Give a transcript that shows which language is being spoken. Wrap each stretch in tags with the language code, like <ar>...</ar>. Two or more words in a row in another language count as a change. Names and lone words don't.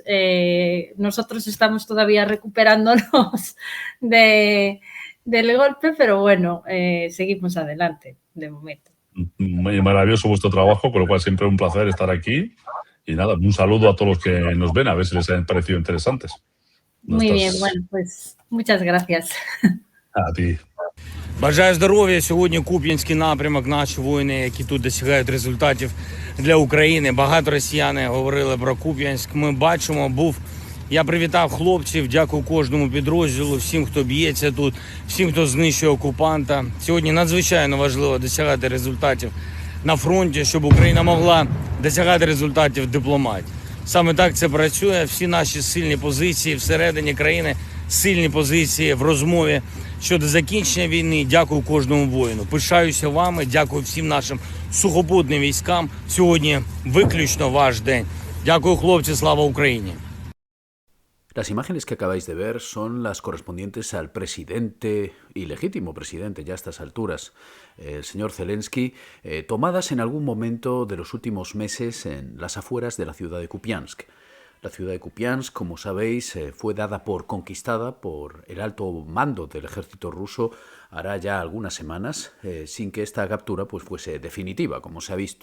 <es>Nosotros estamos todavía recuperándonos del golpe, pero bueno, seguimos adelante de momento. Muy maravilloso vuestro trabajo, con lo cual siempre un placer estar aquí. Y nada, un saludo a todos los que nos ven, a ver si les han parecido interesantes. Muy bien, bueno, pues muchas gracias. A ti.</es> <uk>Бажаю здоров'я. Сьогодні Куп'янський напрямок, наші воїни, які тут досягають результатів для України. Багато росіяни говорили про Куп'янськ. Ми бачимо, я привітав хлопців, дякую кожному підрозділу, всім, хто б'ється тут, всім, хто знищує окупанта. Сьогодні надзвичайно важливо досягати результатів на фронті, щоб Україна могла досягати результатів в дипломатії. Саме так це працює. Всі наші сильні позиції всередині країни, сильні позиції в розмові щодо закінчення війни. Дякую кожному воїну. Пишаюся вами, дякую всім нашим сухопутним військам. Сьогодні виключно ваш день. Дякую, хлопці, слава Україні!</uk> <es>Las imágenes que acabáis de ver son las correspondientes al presidente, ilegítimo presidente ya a estas alturas, el señor Zelensky, tomadas en algún momento de los últimos meses en las afueras de la ciudad de Kupiansk. La ciudad de Kupiansk, como sabéis, fue dada por conquistada por el alto mando del ejército ruso hará ya algunas semanas, sin que esta captura pues fuese definitiva, como se ha visto.</es>